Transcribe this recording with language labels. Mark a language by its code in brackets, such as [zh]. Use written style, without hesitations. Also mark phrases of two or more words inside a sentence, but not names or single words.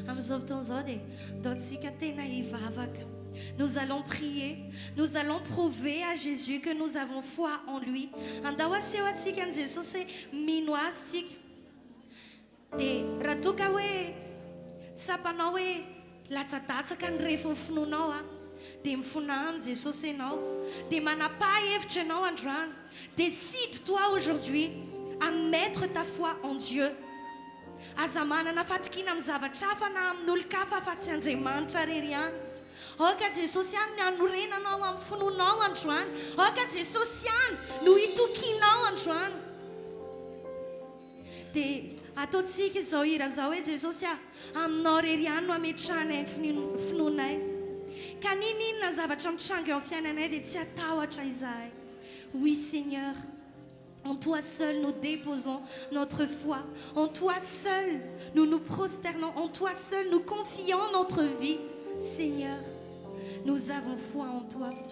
[mg] fotonzao dia daontsika tena hivavaka. [fr] Nous allons prier, nous allons prouver à Jésus que nous avons foi en lui. [mg] Andao aseho atsika ny Jesosy hoe mino azy tsika. Dia raha toka hoe tsapanao hoe latsadatsaka ny refo finoanao dia mifona amin'ny Jesosy ianao, dia manapa-hevitra ianao androany. [fr] Décide-toi aujourd'hui à mettre ta foi en Dieu. [mg] Aza manana fatrikina amin'ny zavatra hafa na amin'olon-kafa fa tsy Andriamanitra rery ihany. Oka Jesosy ihany no hanorenanao amin'ny finoanao androany. Oka Jesosy ihany no hitokianao androany. Dia ataontsika izao hira izao hoe Jesosy aminao rery ihany no hametrahana ny finoanay. Ka ninona zavatra mitranga eo amin'ny fiainanay dia tsy atahotra izahay. [fr] Oui Seigneur, en toi seul nous déposons notre foi. En toi seul nous nous prosternons. En toi seul nous confions notre vie. Seigneur, nous avons foi en toi.